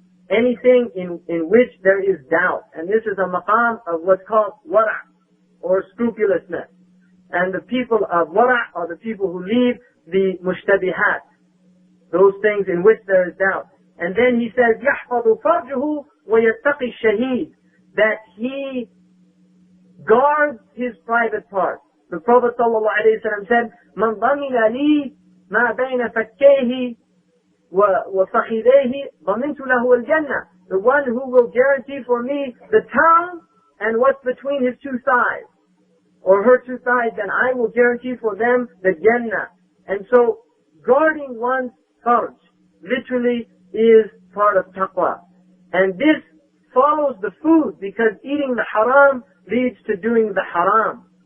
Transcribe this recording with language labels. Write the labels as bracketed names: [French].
[English] Anything in which there is doubt. And this is a maqam of what's called wara' or scrupulousness. And the people of wara' are the people who leave the mushtabihat, those things in which there is doubt. And then he says, [Arabic] يَحْفَظُ فَرْجُهُ وَيَتَّقِي الشَّهِيدِ, [English] that he guards his private parts. The Prophet ﷺ said, [Arabic] مَنْ ضَمِنَ لِي مَا بَيْنَ فَكَّيْهِ وَفَخِذَيْهِ ضَمِنْتُ لَهُ الْجَنَّةِ. [English] The one who will guarantee for me the tongue and what's between his two thighs, or her two thighs, then I will guarantee for them the Jannah. And so, guarding one's farj literally is part of taqwa. And this follows the food, because eating the haram leads to doing the haram.